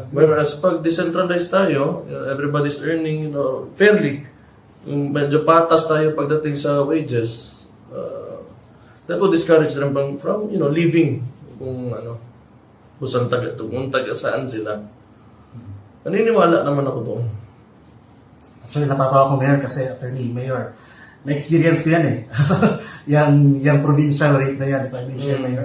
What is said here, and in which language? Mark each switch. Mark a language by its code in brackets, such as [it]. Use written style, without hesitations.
[en] Whereas pag decentralized tayo, everybody's earning fairly. [tl] Yung medyo patas tayo pagdating sa wages. [en] That would discourage them from living [tl] kung saan saan sila. Naniniwala naman ako doon. Actually, natatawa ko, Mayor, kasi Mayor, na-experience ko yan yung provincial rate na yan, [en] if I may share, [tl] Mayor.